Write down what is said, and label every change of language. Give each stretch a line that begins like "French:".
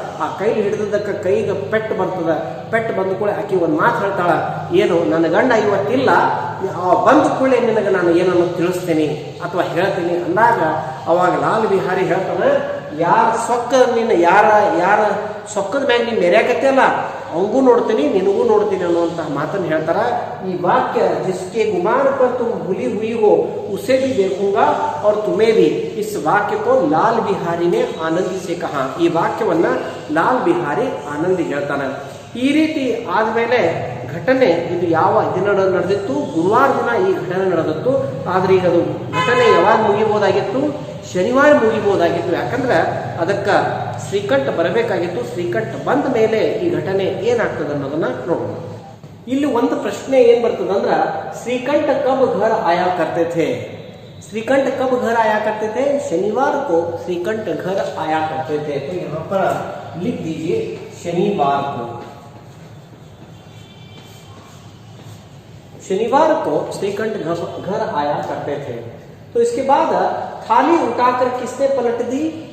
Kannada: ಆ ಕೈಲಿ ಹಿಡಿದಕ್ಕ ಕೈಗೆ ಪೆಟ್ಟು ಬರ್ತದ. ಪೆಟ್ಟು ಬಂದ ಕೂಡಲೇ ಆಕಿ ಒಂದು ಮಾತು ಹೇಳ್ತಾಳ, ಏನು ನನ್ನ ಗಂಡ ಇವತ್ತಿಲ್ಲ, ಬಂದ ಕೂಡಲೇ ನಿನಗೆ ನಾನು ಏನನ್ನು ತಿಳಿಸ್ತೇನೆ ಅಥವಾ ಹೇಳ್ತೀನಿ ಅಂದಾಗ ಅವಾಗ ಲಾಲ್ ಬಿಹಾರಿ ಹೇಳ್ತಾನ, ಯಾರ ಸೊಕ್ಕ ನಿನ್ನ ಯಾರ ಸೊಕ್ಕದ ಮ್ಯಾಗ ನೀನ್ ಮೆರ್ಯಾಕತ್ತೆ ಅಲ್ಲ ಅವಗೂ ನೋಡ್ತೀನಿ ನಿನಗೂ ನೋಡ್ತೀನಿ ಅನ್ನುವಂತಹ ಮಾತನ್ನು ಹೇಳ್ತಾರ. ಈ ವಾಕ್ಯ
Hindi: जिसके गुमान पर तुम भूली हुई हो उसे भी देखूंगा और तुम्हें भी, इस वाक्य को लाल बिहारी ने आनंदी से कहा.
Kannada: ಈ ವಾಕ್ಯವನ್ನ ಲಾಲ್ ಬಿಹಾರಿ ಆನಂದಿ ಹೇಳ್ತಾನ. ಈ ರೀತಿ ಆದ್ಮೇಲೆ ಘಟನೆ ಇದು ಯಾವ ದಿನ ನಡೆದಿತ್ತು? ಗುರುವಾರ ದಿನ ಈ ಘಟನೆ ನಡೆದಿತ್ತು. ಆದ್ರೆ ಈಗ ಅದು ಘಟನೆ ಯಾವಾಗ ಮುಗಿಬಹುದಾಗಿತ್ತು? ಶನಿವಾರ ಮುಗಿಬಹುದಾಗಿತ್ತು. ಯಾಕಂದ್ರೆ ಅದಕ್ಕ ಶ್ರೀಕಂಠ ಬರಬೇಕಾಗಿತ್ತು. ಶ್ರೀಕಂಠ ಬಂದ ಮೇಲೆ ಈ ಘಟನೆ ಏನಾಗ್ತದೆ ಅನ್ನೋದನ್ನ ನೋಡೋಣ. ಇಲ್ಲಿ ಒಂದು ಪ್ರಶ್ನೆ ಏನ್ ಬರ್ತದಂದ್ರ, ಶ್ರೀಕಂಠ
Hindi: ಕಬ್ घर आया करते थे? श्रीकंठ कब घर आया करते थे? शनिवार को श्रीकंठ घर आया करते थे. तो यहाँ पर लिख दीजिए शनिवार को. शनिवार को श्रीकंठ घर आया करते थे. तो इसके बाद थाली उठाकर किसने पलट दी?